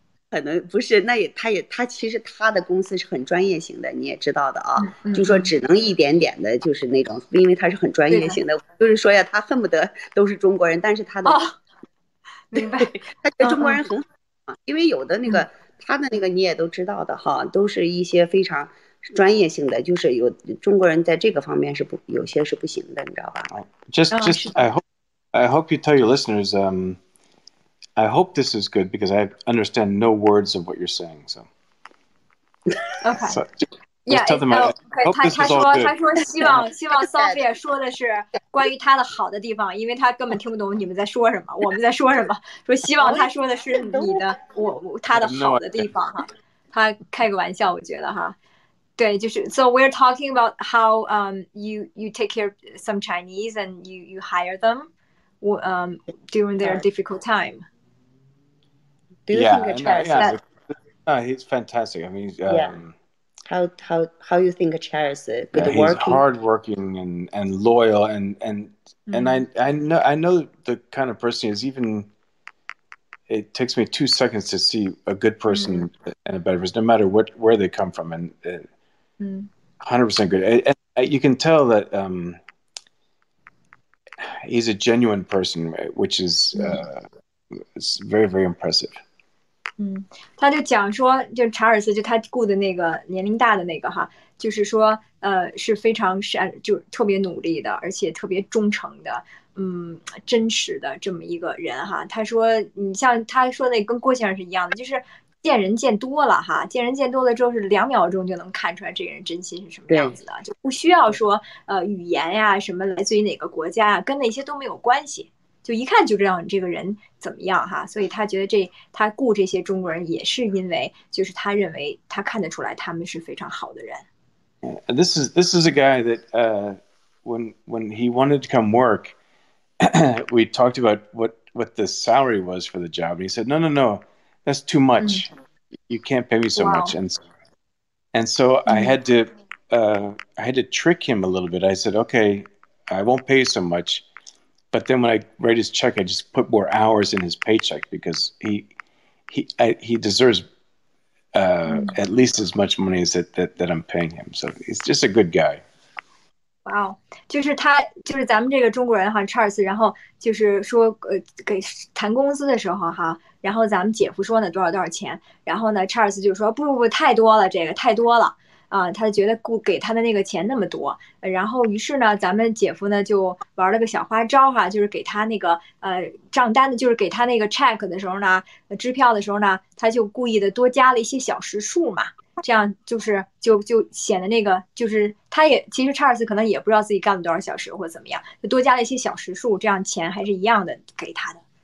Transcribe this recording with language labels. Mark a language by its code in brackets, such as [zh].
[zh] 可能不是，他其实他的公司是很专业型的，你也知道的啊，就说只能一点点的，就是那种，因为他是很专业型的，就是说呀，他恨不得都是中国人，但是他的，明白，他觉得中国人很好，因为有的那个他的那个你也都知道的哈，都是一些非常专业性的，就是有中国人在这个方面是有些是不行的，你知道吧 [en] ？Just I hope you tell your listeners I hope this is good because I understand no words of what you're saying. So, okay. So, yeah. Tell them I hope this is all good. [zh] 他说希望 Sophia 说的是关于他的好的地方，因为他根本听不懂你们在说什么，我们在说什么。说希望他说的是你的他的好的地方哈。他开个玩笑，我觉得哈。对，就是 [en] So we're talking about how you take care of some Chinese and you hire them during their difficult time. Do you think Charles? He's fantastic. I mean, how you think Charles good working? He's hardworking and loyal and I know the kind of person he is. Even it takes me 2 seconds to see a good person and a bad person, no matter where they come from, and 100% good. And you can tell that he's a genuine person, which is it's very, very impressive. [zh] 他就讲说，就查尔斯就他雇的那个年龄大的那个哈，就是说是非常就特别努力的，而且特别忠诚的，真实的这么一个人哈。他说你像他说那跟郭先生是一样的，就是见人见多了哈，见人见多了之后是2秒钟就能看出来这个人真心是什么样子的，就不需要说语言呀什么来自于哪个国家啊，跟那些都没有关系。就一看就知道你这个人怎么样哈，所以他觉得他雇这些中国人也是因为就是他认为他看得出来他们是非常好的人。 [en] This is a guy that when he wanted to come work, we talked about what the salary was for the job, and he said no, that's too much. You can't pay me so much, and so I had to trick him a little bit. I said, okay, I won't pay you so much. But then when I write his check, I just put more hours in his paycheck because he deserves at least as much money as that I'm paying him. So he's just a good guy. [zh] Wow， 就是咱们这个中国人哈，查尔斯，然后就是说给谈工资的时候哈，然后咱们姐夫说呢多少钱，然后呢查尔斯就说不太多了，这个太多了。他觉得给他的那个钱那么多，然后于是呢，咱们姐夫呢就玩了个小花招哈，就是给他那个账单的，就是给他那个 check 的时候呢，支票的时候呢，他就故意的多加了一些小时数嘛，这样就是就显得那个就是他也其实查尔斯可能也不知道自己干了多少小时或者怎么样，就多加了一些小时数，这样钱还是一样的给他的。